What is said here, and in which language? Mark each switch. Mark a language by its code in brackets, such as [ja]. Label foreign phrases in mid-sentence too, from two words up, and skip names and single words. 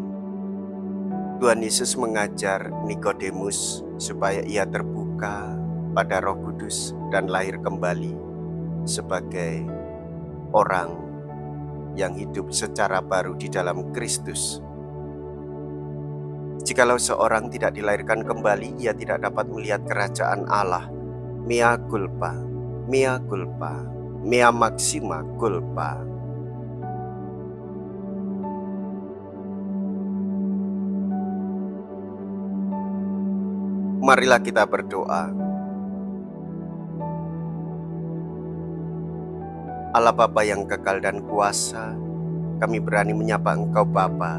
[id] Tuhan Yesus mengajar Nikodemus supaya ia terbuka pada Roh Kudus dan lahir kembali sebagai orang yang hidup secara baru di dalam Kristus. Jikalau seorang tidak dilahirkan kembali, ia tidak dapat melihat kerajaan Allah. [la] Mea culpa, mea culpa, mea maxima culpa. [id] Marilah kita berdoa. Allah Bapa yang kekal dan kuasa, kami berani menyapa Engkau Bapa.